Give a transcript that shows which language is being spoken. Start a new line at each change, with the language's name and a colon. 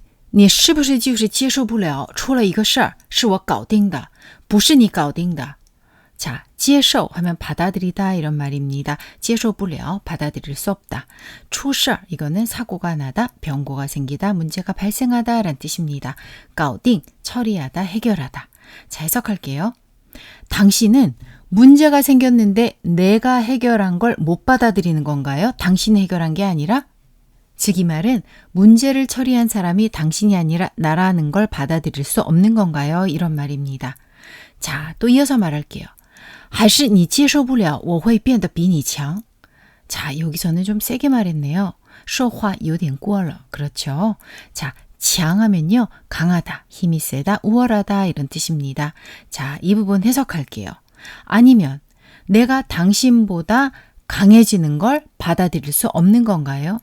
Chinese: 你是不是就是接受不了出了一个事儿是我搞定的不是你搞定的
Korean: 자, 接受 하면 받아들이다 이런 말입니다. 接受不了 받아들일 수 없다. 出事 이거는 사고가 나다, 병고가 생기다, 문제가 발생하다 라는 뜻입니다. 搞定 처리하다, 해결하다. 자, 해석할게요. 당신은 문제가 생겼는데 내가 해결한 걸 못 받아들이는 건가요? 당신이 해결한 게 아니라? 즉 이 말은 문제를 처리한 사람이 당신이 아니라 나라는 걸 받아들일 수 없는 건가요? 이런 말입니다. 자, 또 이어서 말할게요. 还是你接受不了我会变得比你强? 자, 여기서는 좀 세게 말했네요.
Chinese: 说话有点过了.
Korean: 그렇죠? 자,强하면요. 강하다, 힘이 세다, 우월하다 이런 뜻입니다. 자, 이 부분 해석할게요. 아니면 내가 당신보다 강해지는 걸 받아들일 수 없는 건가요?